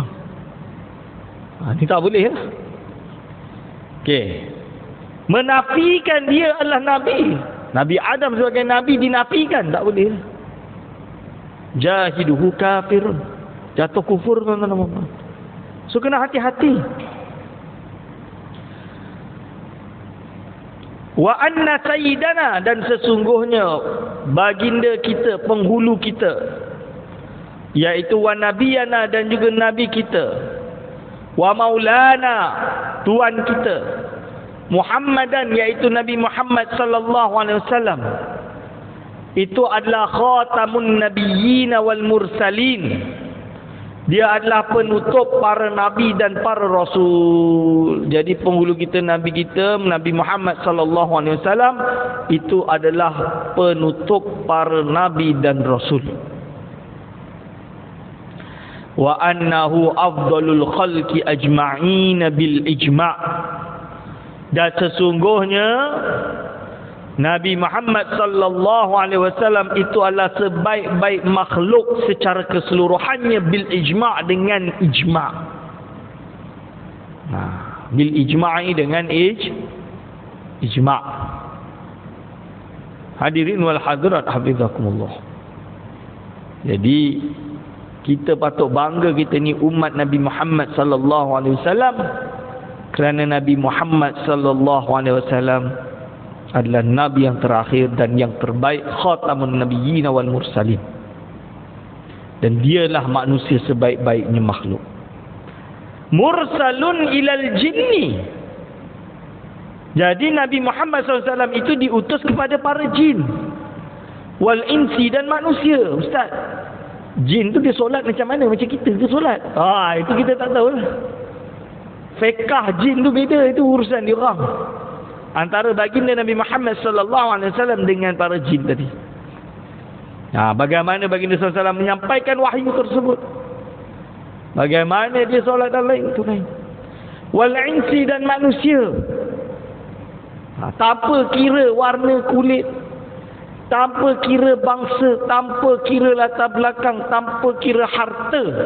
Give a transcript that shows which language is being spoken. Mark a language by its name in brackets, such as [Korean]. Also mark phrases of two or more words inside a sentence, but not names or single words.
[Malay] Ini tak boleh lah. Okey. Menafikan dia adalah Nabi. Nabi Adam sebagai Nabi dinafikan. Tak boleh lah. [Arabic] جاحده كافر. [Malay] Jatuh kufur tuan-tuan. So kena hati-hati. [Arabic] وأن سيدنا, [Malay] dan sesungguhnya baginda kita, penghulu kita, iaitu [Arabic] ونبينا, [Malay] dan juga nabi kita, [Arabic] ومولانا, [Malay] tuan kita, Muhammadan, iaitu Nabi Muhammad [Arabic] صلى الله عليه وسلم, [Malay] itu adalah [Arabic] خاتم النبيين والمرسلين. [Malay] Dia adalah penutup para nabi dan para rasul. Jadi penghulu kita, nabi kita, Nabi Muhammad [Arabic] صلى الله عليه وسلم, [Malay] itu adalah penutup para nabi dan rasul. [Arabic] وأنه أفضل الخلق أجمعين بالإجماع'. [Malay] Dan sesungguhnya Nabi Muhammad [Arabic] صلى الله عليه وسلم [Malay] itu adalah sebaik-baik makhluk secara keseluruhannya [Arabic] بالإجماع', [Malay] dengan ijma'. [Arabic] بالإجماع, [Malay] dengan ijma'. [Arabic] الحاضرين والحاضرات حفظكم الله. [Malay] Jadi kita patut bangga kita ni umat Nabi Muhammad [Arabic] صلى الله عليه وسلم, [Malay] kerana Nabi Muhammad [Arabic] صلى الله عليه وسلم [Malay] adalah nabi yang terakhir dan yang terbaik, [Arabic] خاتم النبيين والمرسلين, [Malay] dan dialah manusia sebaik-baiknya makhluk. [Arabic] مرسل إلى الجن. [Malay] Jadi Nabi Muhammad SAW itu diutus kepada para jin, [Arabic] والإنس, [Malay] dan manusia. Ustaz, jin tu dia solat macam mana? Macam kita ke solat? Itu kita tak tahu lah. Fiqah jin tu beda, itu urusan dia orang. Antara baginda Nabi Muhammad [Arabic] صلى الله عليه وسلم [Malay] dengan para jin tadi. Bagaimana baginda [Arabic] صلى الله عليه وسلم [Malay] menyampaikan wahyu tersebut? Bagaimana dia solat dan lain itu lain. [Arabic] والإنس, [Malay] dan manusia. Tanpa kira warna kulit, tanpa kira bangsa, tanpa kira latar belakang, tanpa kira harta.